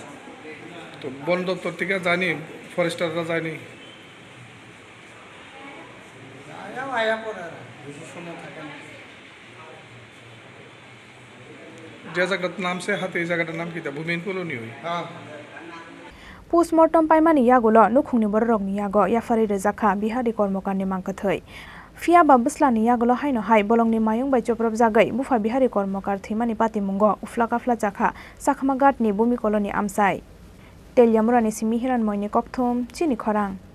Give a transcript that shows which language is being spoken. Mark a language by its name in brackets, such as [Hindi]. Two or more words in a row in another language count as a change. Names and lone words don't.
[Bangla] তো বন দপ্তর থেকে যায়নি, ফরেস্টাররা যায়নি? আয়া পরে বেশি সময় থাকে না। যে জায়গাটার নামছে হাতে এই জায়গাটার নাম কি? ভূমিহীন কলোনি হই। হ্যাঁ [Kok Borok] पोस्टमर्टम पाइमानि यागुलो नुखुंनि बररगनि यागो याफारि रोजाखा बिहारि कर्मकारनि मांकथै फिया बाबुस्लानि यागुलो हाइनो हाइ बलंनि मायुं बाइ चप्रब जागै बुफा बिहारि कर्मकार थैमानि पातिमुंगो उफ्ला काफ्ला जाखा साखमा गाटनि बुमि कलोनि आमसाइ तेलियामुरानि सिमि हिरान मयनि कक्थुम चिनि खरां